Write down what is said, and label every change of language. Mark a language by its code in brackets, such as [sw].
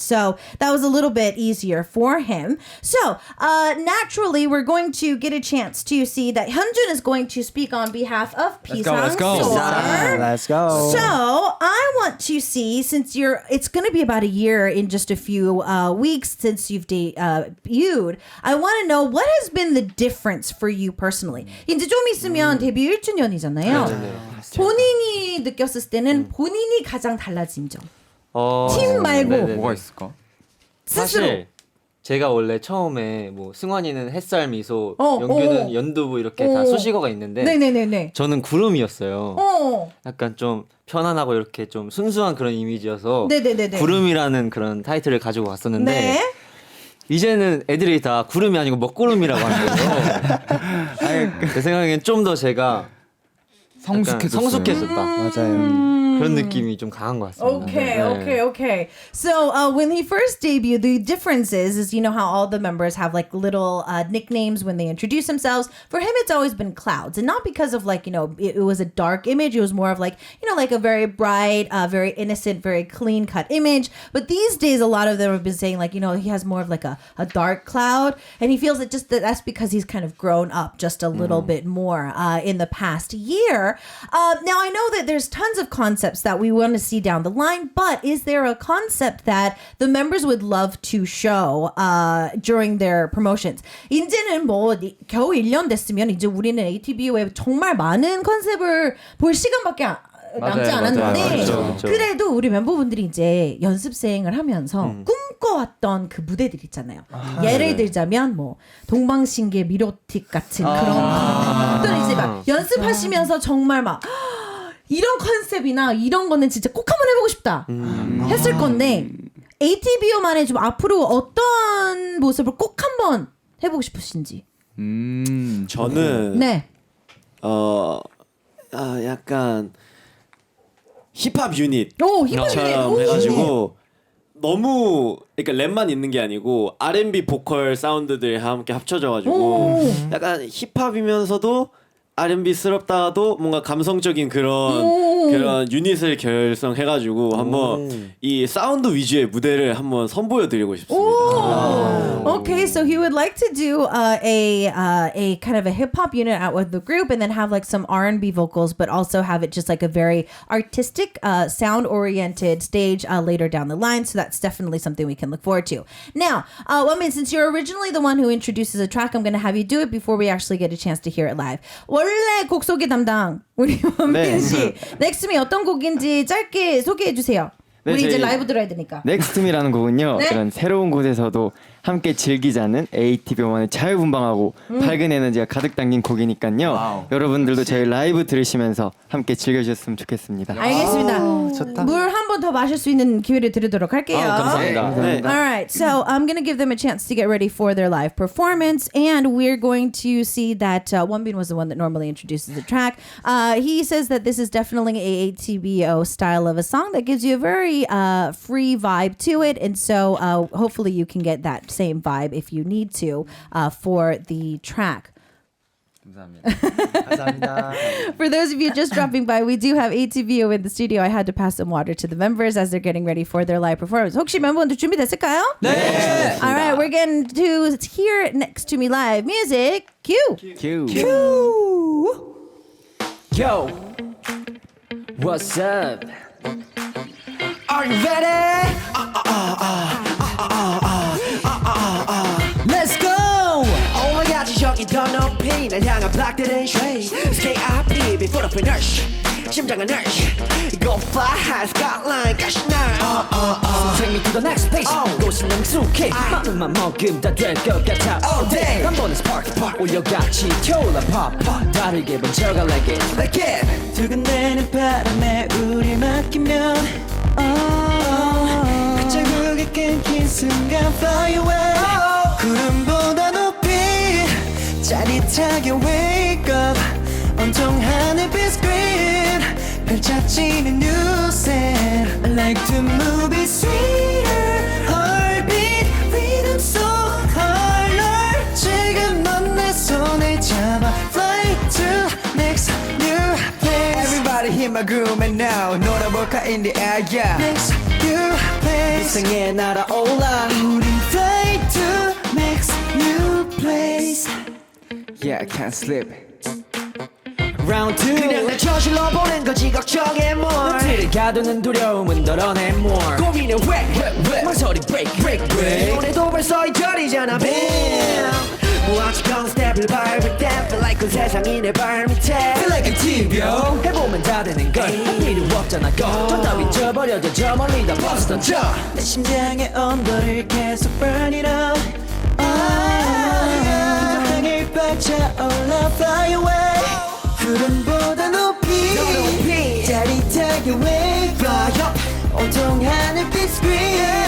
[en] So that was a little bit easier for him. So naturally, we're going to get a chance to see that Hyunjun is going to speak on behalf of Pisang Soar. Let's go. So I want to see, since it's going to be about a year in just a few weeks since you've debuted. I want to know what has been the difference for you personally. [ko] 이제 좀 있으면 데뷔 1주년이잖아요. 본인이 느꼈을 때는 본인이 가장 달라진 점. 팀 말고 뭐가 뭐 있을까? 스스로. 사실 제가 원래 처음에 뭐 승환이는 햇살 미소, 영규는 연두부 이렇게 다 수식어가 있는데 네네네네. 저는 구름이었어요. 약간 좀 편안하고 이렇게 좀 순수한 그런 이미지여서 네네네네. 구름이라는 그런 타이틀을 가지고 왔었는데 네. 이제는 애들이 다 구름이 아니고 먹구름이라고 하는 거예요. 제 생각엔 좀 더 제가 성숙해졌다. 맞아요. 그런 느낌이 좀 강한 것 같습니다. [en] Okay. So when he first debuted, the difference is how all the members have like little nicknames when they introduce themselves. For him, it's always been Clouds, and not because of like it was a dark image. It was more of like like a very bright, very innocent, very clean cut image. But these days, a lot of them have been saying like he has more of like a dark cloud, and he feels that that's because he's kind of grown up just a little bit more in the past year. Now I know that there's tons of concepts that we want to see down the line, but is there a concept that the members would love to show during their promotions? [ko] 이제는 뭐 겨우 1년 됐으면 이제 우리는 ATBO에 정말 많은 컨셉을 볼 시간밖에 남지 않았는데 그렇죠. 그래도 우리 멤버분들이 이제 연습생을 하면서 꿈꿔왔던 그 무대들 있잖아요. 예를 들자면 뭐 동방신기 미로틱 같은 그런 또는 이제 막 연습하시면서 정말 막 이런 컨셉이나 이런 거는 진짜 꼭 한번 해보고 싶다 했을 건데 ATBO만의 좀 앞으로 어떤 모습을 꼭 한번 해보고 싶으신지. 저는 네. 약간 힙합 유닛 오 힙합 처럼 유닛. 해가지고 너무 그러니까 랩만 있는 게 아니고 R&B 보컬 사운드들이 함께 합쳐져가지고 약간 힙합이면서도 R&B스럽다도 뭔가 감성적인 그런 유닛을 결성해가지고 한번 이 사운드 위주의 무대를 한번 선보여드리고 싶습니다. [en] Okay, so he would like to do a kind of a hip hop unit out with the group, and then have like some R&B vocals, but also have it just like a very artistic, sound oriented stage later down the line. So that's definitely something we can look forward to. Now, Wonmin, since you're originally the one who introduces a track, I'm going to have you do it before we actually get a chance to hear it live. [ko] 원래 곡 소개 담당 우리 원민 씨, 넥스미 어떤 곡인지 짧게 소개해 주세요. 네, 우리 이제 저희 라이브 들어야 되니까. 넥스트미라는 곡은요. 네? 그런 새로운 곳에서도 함께 즐기자는 ATBO만의 자유분방하고 밝은 에너지가 가득 담긴 곡이니까요. 여러분들도 저희 라이브 들으시면서 함께 즐겨주셨으면 좋겠습니다. 알겠습니다. 좋다. 물 한 번 더 마실 수 있는 기회를 드리도록 할게요. 감사합니다. 네. [en] All right, so I'm going to give them a chance to get ready for their live performance, and we're going to see that Wonbin was the one that normally introduces the track. He says that this is definitely a ATBO style of a song that gives you a very free vibe to it, and so hopefully you can get that same vibe if you need to for the track. [ko] 감사합니다. [en] For those of you just dropping by, we do have ATBO in the studio. I had to pass some water to the members as they're getting ready for their live performance. [ko] 혹시 멤버분들 준비됐을까요? 네. [en] All right, we're getting to hear Next to Me live. Music, cue. Yo, what's up? Are you ready? Let's go! Oh my god, [ko] 저기 더 높이 날 향한 블락들은 shade. [en] K.I.P. before the finish. [ko] 심장은 [en] nerve. Go fly high, skyline, [ko] 가시 날. [en] So take me to the next place. [ko] 곳은 능숙해. 마음만 먹으면 다 될 것 같아. [en] All day. [ko] 한 번에 spark, 올려같이 튀어올라 pop. 다르게 번져가 [en] like it. [ko] 두근대는 바람에 우릴 맡기면 자국이 끊긴 순간 [en] fly away. [ko] 구름보다 높이 짜릿하게 [en] wake up. [ko] 온통 하늘빛 screen 펼쳐지는 [en] new set. I like to move it sweeter. Heartbeat rhythm so color. [ko] 지금 넌 내 손을 잡아. [en] Fly to next new place. Everybody hit my groove and now [ko] 놀아볼까 [en] in the air, yeah. Next new place. [ko] 이상해 날아올라. 우린 [en] fly to next new place. Yeah, I can't sleep. [ko] Round 2 그냥 날 저질러 보낸 거지 걱정해 more 뒤를 가두는 두려움은 덜어내 more 고민은 왜 망설이 break 오늘도 벌써 이절이잖아 bam 무한치경 스텝을 밟을 때 [en] feel like [ko] 그 세상이 내 발밑에 [en] feel like a TVO [ko] 해보면 다 되는 걸 할 필요 없잖아 go 저 따윈 져버려져 저 멀리 다 버스 던져 내 심장의 온도를 계속 [en] burn it up [ko] 땅을 뻗쳐올라 [en] fly away [ko] 구름보다 높이 짜릿하게 [en] wake up [ko] 온통 하늘빛 screen